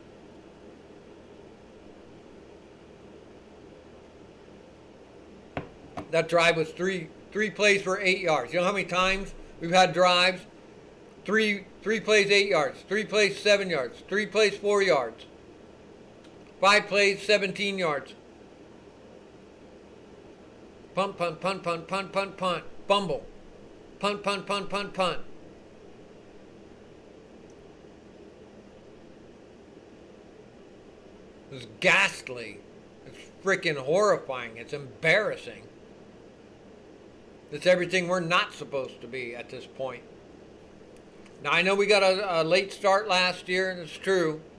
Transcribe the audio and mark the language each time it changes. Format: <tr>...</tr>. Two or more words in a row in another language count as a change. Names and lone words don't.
<en>That drive was three plays for 8 yards. You know how many times we've had drives? Three plays 8 yards. 3 plays 7 yards. 3 plays 4 yards. 5 plays 17 yards. Punt, punt, punt, punt, punt, punt, punt. Fumble. Punt, punt, punt, punt, punt. It's ghastly. It's freaking horrifying. It's embarrassing. It's everything we're not supposed to be at this point. Now, I know we got a late start last year, and it's true.</en>